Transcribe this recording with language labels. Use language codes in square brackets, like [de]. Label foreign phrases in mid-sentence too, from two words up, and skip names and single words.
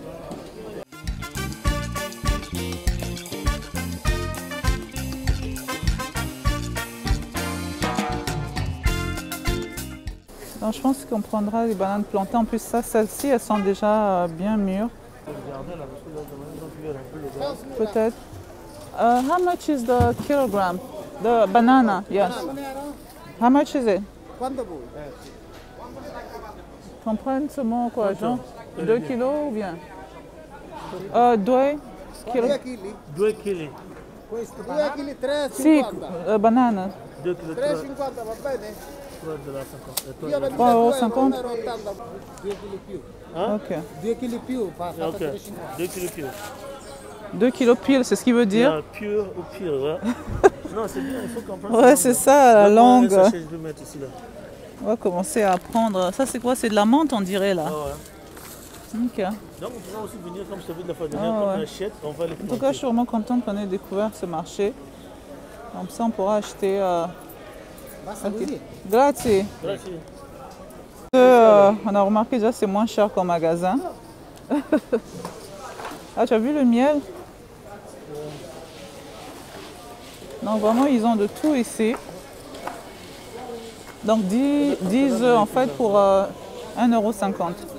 [fr] Donc, je pense qu'on prendra les bananes plantées. En plus, celles-ci, elles sont déjà bien mûres. Peut-être. [en] How much is the kilogram? The banana, yes. How much is it? [fr] Qu'on prenne ce mot quoi, genre 2 kilos ou bien 2 kilos. 2 kg. [it] Sì, banana. 2 kg. 3,50 va bene? 3,50 €. 2 kg più. Ok. 2 kg più, fa Ok, 3,50. 2 kg pure. [fr] 2 kilos pile, c'est ce qui veut dire? Pure ou pure, ouais. Non, c'est bien, il faut comprendre. Ouais, c'est ça, la langue. Je vais mettre ici là. On va commencer à apprendre. Ça, c'est quoi? C'est de la menthe, on dirait là. Ah ouais. Ok. Donc, on pourra aussi venir, comme je t'ai vu de la fois dernière, Ah comme ouais. on achète, on va les En tout planter. cas, je suis vraiment contente qu'on ait découvert ce marché. Comme ça, on pourra acheter. [it] Basta così. Grazie. Grazie. [fr] On a remarqué déjà c'est moins cher qu'au magasin. Ah, tu as vu le miel? Donc vraiment, ils ont de tout ici. Donc 10 œufs en fait pour 1,50 €.